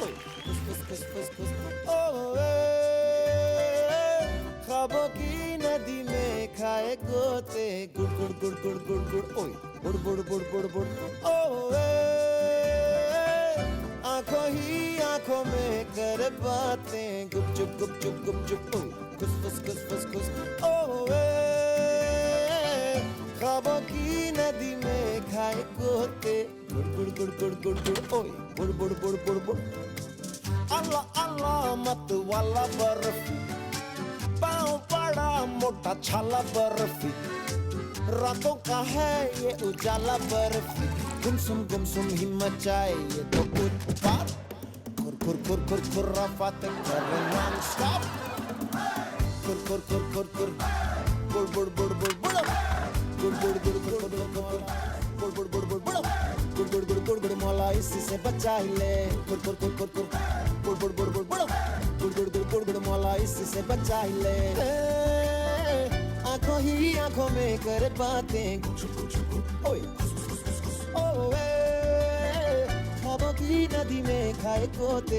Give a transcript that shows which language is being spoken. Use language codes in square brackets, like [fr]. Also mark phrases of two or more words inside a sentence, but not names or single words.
[hi] ओए खुस खुस खुस खुस खुस. ख्वाबों की नदी में खाए गोते गुड़ गुड़ गुड़ गुड़ गुड़ गुड़. ओए बुड़ बुड़ बुड़ बुड़ बुड़. आंखों ही आंखों में कर बातें गुप चुप गुप चुप गुप चुप. ओए खुस खुस खुस खुस खुस. ख्वाबों की नदी में खाए गोते गुड़ गुड़ गुड़ गुड़ गुड़ गुड़. ओए बुड़ बुड़ बुड़ बुड़ बुड़. अल्लाह अल्लाह मत वाला बर्फी, पाँव पड़ा मोटा छाला बर्फी. रातों का है ये उजाला बर्फी. गुमसुम ही मचाए ये तो उत्पात. खुर खुर खुर खुर खुर्राफात करे [en] non stop. [hi] खुर खुर खुर खुर खुर बुड़ बुड़ बुड़ बुड़ बुड़. गुड़ गुड़ गुड़ गुड़ गुड़ गुड़ गुड़ गुड़ गुड़ गुड़ गुड़ गुड़ गुड़ गुड़ गुड़. मौला इसी से बचा ही ले. गुड़ गुड़ गुड़ गुड़ गुड़ गुड़ गुड़ गुड़ गुड़ गुड़ गुड़ गुड़ गुड़ गुड़ गुड़. मौला इसी से बचा ही ले. आंखों ही आंखों में कर बातें. ओए ओए ख्वाबों की नदी में खाए गोते.